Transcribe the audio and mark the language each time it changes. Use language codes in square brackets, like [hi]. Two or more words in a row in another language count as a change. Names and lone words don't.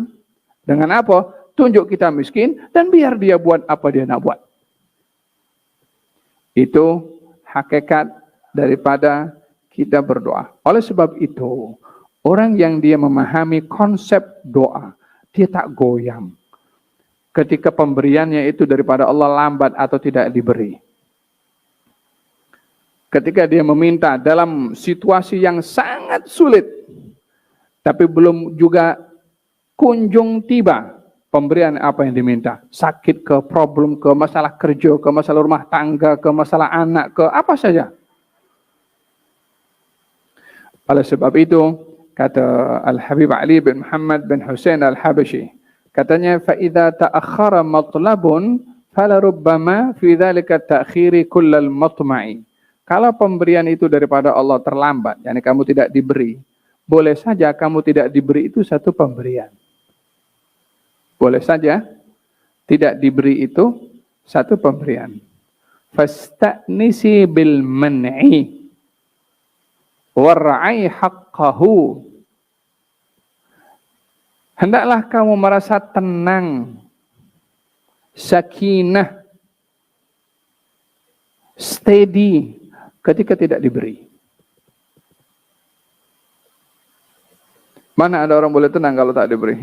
[ms] Dengan apa? Tunjuk kita miskin dan biar Dia buat apa Dia nak buat. Itu hakikat daripada kita berdoa. Oleh sebab itu, orang yang dia memahami konsep doa, dia tak goyang ketika pemberiannya itu daripada Allah lambat atau tidak diberi. Ketika dia meminta dalam situasi yang sangat sulit, tapi belum juga kunjung tiba, pemberian apa yang diminta. Sakit ke, problem ke, masalah kerja ke, masalah rumah tangga ke, masalah anak ke, apa saja. Oleh sebab itu, kata Al-Habib Ali bin Muhammad bin Hussein Al-Habashi, katanya, [ar] فَإِذَا تَأَخَّرَ مَطْلَبٌ فَلَرُبَّمَا فِي ذَلِكَ التَّأْخِيرِ كُلَّ الْمَطْمَعِ. [ms] Kalau pemberian itu daripada Allah terlambat, yakni kamu tidak diberi, boleh saja kamu tidak diberi itu satu pemberian. Boleh saja tidak diberi itu satu pemberian. [ar] فاستأنسي بالمنع وارع حقه. [ms] Hendaklah kamu merasa tenang, sakinah, steady ketika tidak diberi. Mana ada orang boleh tenang kalau tak diberi?